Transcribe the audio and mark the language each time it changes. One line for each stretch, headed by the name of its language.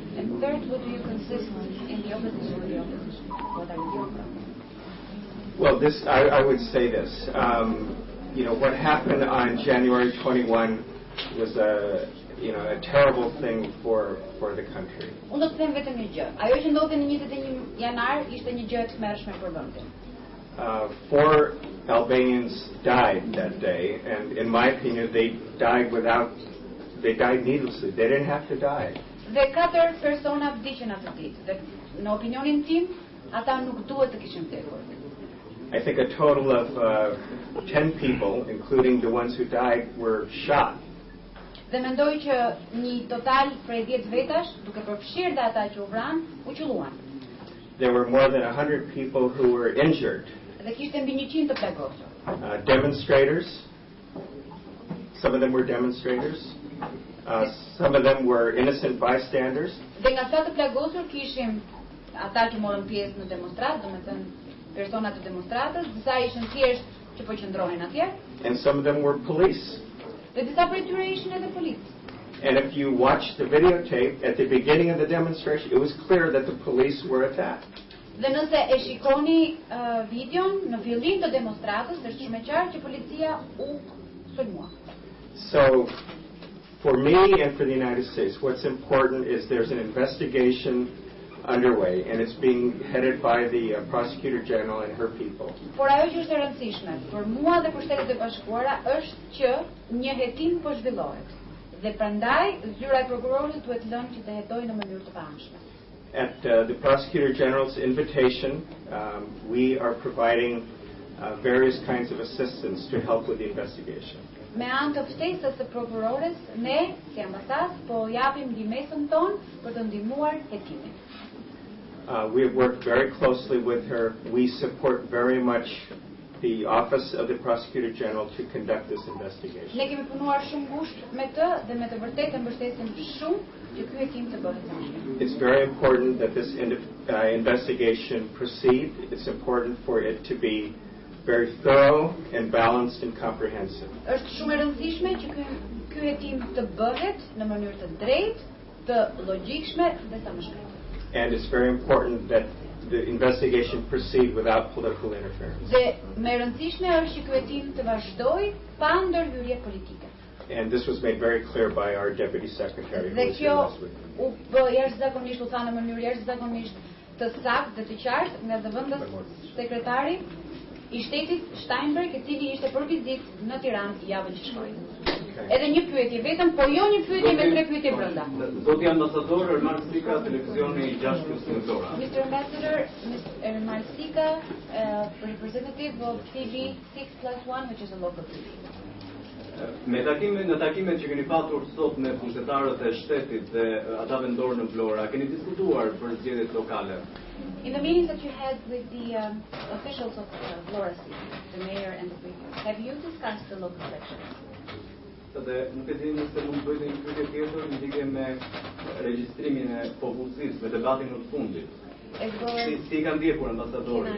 English: And third, what do you consist in the opposition to the opposition? What are your problems? Well, I would say this. What happened on January 21 was a terrible thing for the country.
Albanian: Unë do të them vetëm një gjë. Ajo që ndodhi në 21 janar ishte një gjë e tmerrshme për vendin.
English: 4 Albanians died that day, and in my opinion, they died needlessly. They didn't have to die.
Albanian: Dhe 4 persona vdiqën atë ditë. Dhe në opinionin tim, ata nuk duhet të kishin vdekur.
English: I think a total of 10 people, including the ones who died, were shot.
Albanian: Dhe mendoj që një total prej 10 vetash, duke përfshirë dhe ata që u vranë, u qelluan.
English: There were more than 100 people who were injured.
Albanian: Dhe kishte mbi 100 të plagosur.
English: Demonstrators. Some of them were demonstrators. Some of them were innocent bystanders.
Albanian: Dhe nga ata të plagosur kishim ata që morën pjesë në demonstrat, domethënë persona të demonstratës, disa ishin thjesht që po qëndronin atje.
English: And some of them were police.
Albanian: Dhe disa prej tyre ishin edhe policë.
English: And if you watch the videotape, at the beginning of the demonstration, it was clear that the police were attacked.
Albanian: Dhe nëse e shikoni videon në fillim të demonstratës, është shumë e qartë që policia u sulmua.
English: So, for me and for the United States, what's important is there's an investigation underway, and it's being headed by the Prosecutor General and her people.
Albanian: Por ajo që është e rëndësishme për mua dhe për Shtetet e Bashkuara është që një hetim po zhvillohet. Dhe prandaj zyra e prokurorit duhet lënë që të hetojë në mënyrë të pamshme.
English: At the Prosecutor General's invitation, we are providing various kinds of assistance to help with the investigation.
Albanian: Me anë të ftesës së prokurores, ne, si ambasadë, po japim ndihmën tonë për të ndihmuar hetimin.
English: We have worked very closely with her. We support very much the Office of the Prosecutor General to conduct this investigation.
Albanian: Ne kemi punuar shumë ngushtë me të dhe me të vërtetë mbështesim shumë që ky hetim të bëhet së
English: It's very important that this investigation proceed. It's important for it to be very thorough and balanced and comprehensive.
Albanian: Është shumë e rëndësishme që ky hetim të bëhet në mënyrë të drejtë, të logjikshme dhe sa më shpejt.
English: And it's very important that the investigation proceed without political interference.
Albanian: Dhe më e rëndësishme është që ky hetim të vazhdojë pa ndërhyrje politike.
English: And this was made very clear by our Deputy Secretary who was here last week.
Albanian: U bë jashtëzakonisht u tha në mënyrë jashtëzakonisht të saktë dhe të qartë nga zëvendës sekretari I shtetit Steinberg, I cili ishte për vizitë në Tiranë javën që shkoi. Edhe një pyetje vetëm, po jo një pyetje me 3 pyetje brenda. Zoti Ambasador Arvizu, televizioni 6+1.
English: Mr. Ambassador, Mr. Arvizu, representative of TV 6+1, which is a local TV.
Albanian: Në takimet që keni patur sot me pushtetarët e shtetit dhe ata vendor në Vlore, keni diskutuar për zgjedhjet lokale?
English: In the meetings that you had with the officials of Vlore City, the mayor and the premier, have you discussed the local elections?
Albanian: Dhe nuk e di nëse mund të bëjë një pyetje tjetër lidhje me regjistrimin e popullsisë, me debatin në fundit. Si kanë ndjekur ambasadori?